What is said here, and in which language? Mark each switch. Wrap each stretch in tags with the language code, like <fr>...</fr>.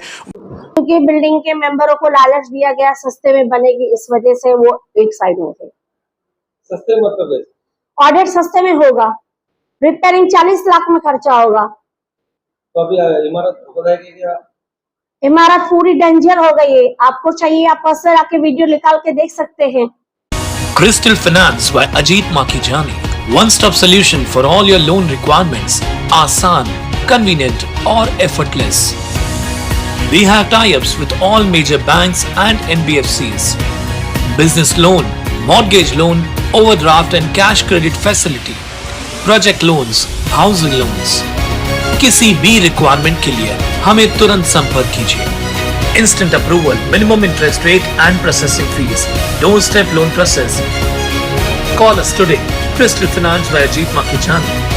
<hi>क्योंकि बिल्डिंग के मेंबरों को लालच दिया गया सस्ते में बनेगी, इस वजह से वो एक साइड में थे। सस्ते मतलब है ऑडिट सस्ते में होगा, रिपेयरिंग 40 लाख में खर्चा होगा। तो अभी इमारत बताएगी क्या? इमारत पूरी डेंजर हो गई है। आपको चाहिए आप पर्सनल आके वीडियो निकाल के देख सकते हैं।</hi> <en>Crystal Finance by Ajit Makhijani. One-stop solution for all your loan requirements. Asan, convenient और effortless. We have tie-ups with all major banks and NBFCs. Business loan, mortgage loan, overdraft and cash credit facility. Project loans, housing loans.</en> <hi>किसी भी requirement के लिए हमें तुरंत संपर्क कीजिए।</hi> <en>Instant approval, minimum interest rate and processing fees. Doorstep loan process. Call us today. Crystal Finance by Ajit Makhijani.</en>